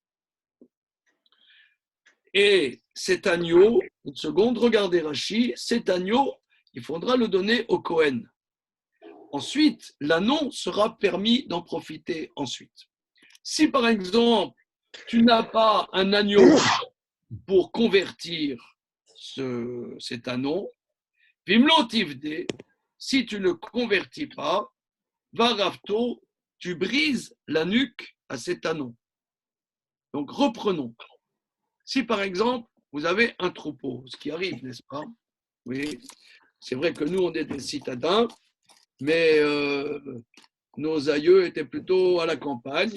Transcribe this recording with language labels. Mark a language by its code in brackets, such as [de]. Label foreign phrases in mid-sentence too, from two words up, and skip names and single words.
[fr] Et cet agneau, une seconde, regardez Rashi, cet agneau, il faudra le donner au Kohen. Ensuite, l'anon sera permis d'en profiter ensuite. Si par exemple, tu n'as pas un agneau pour convertir cet anon, [he] ואם לא תפדה, [fr] si tu ne convertis pas, Varafto, tu brises la nuque à cet anon. Donc reprenons. Si par exemple, vous avez un troupeau, ce qui arrive, n'est-ce pas? Oui, c'est vrai que nous, on est des citadins, mais nos aïeux étaient plutôt à la campagne.